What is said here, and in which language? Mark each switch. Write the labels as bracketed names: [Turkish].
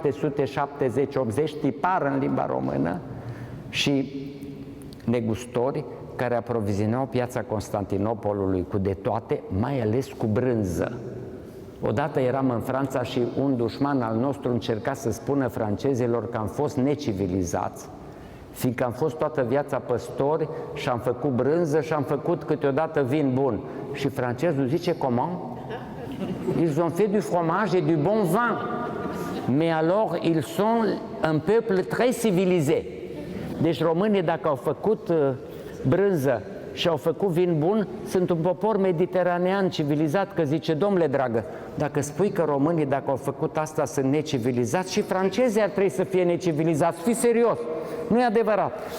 [Romanian] 1770-80 tipar în limba română, și negustori care aprovizionau piața Constantinopolului cu de toate, mai ales cu brânză. Odată eram în Franța și un dușman al nostru încerca să spună francezilor că am fost necivilizați, fiindcă am fost toată viața păstori și am făcut brânză și am făcut câteodată vin bun. Și francezul zice: comment? [French] Ils ont fait du fromage et du bon vin. Mais alors ils sont un peuple très civilisé. [Romanian] Deci românii, dacă au făcut brânză și au făcut vin bun, sunt un popor mediteranean civilizat. Că zice: domnule dragă, dacă spui că românii, dacă au făcut asta, sunt necivilizați, și francezii ar trebui să fie necivilizați. Fii serios! Nu e adevărat.